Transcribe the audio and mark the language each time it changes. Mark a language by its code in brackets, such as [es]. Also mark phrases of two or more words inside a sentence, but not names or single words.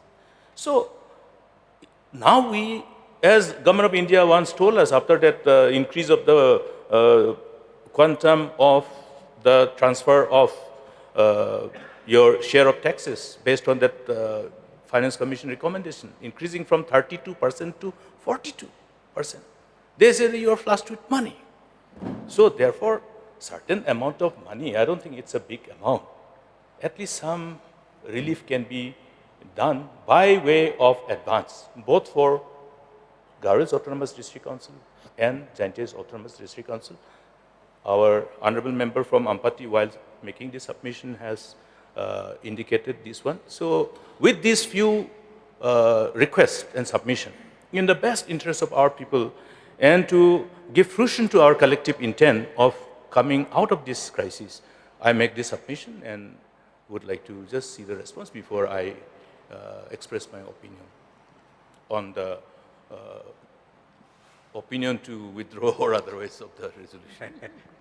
[en] So now we, as Government of India once told us after that increase of the quantum of the transfer of your share of taxes based on that Finance Commission recommendation, increasing from 32% to 42%. They say that you are flushed with money. So therefore, certain amount of money, I don't think it's a big amount. At least some relief can be done by way of advance, both for Garil's Autonomous District Council and Jaintia's Autonomous District Council. Our honorable member from Ampati, while making this submission, has indicated this one. So with these few requests and submission, in the best interest of our people and to give fruition to our collective intent of coming out of this crisis, I make this submission and would like to just see the response before I express my opinion on the opinion to withdraw or otherwise of the resolution.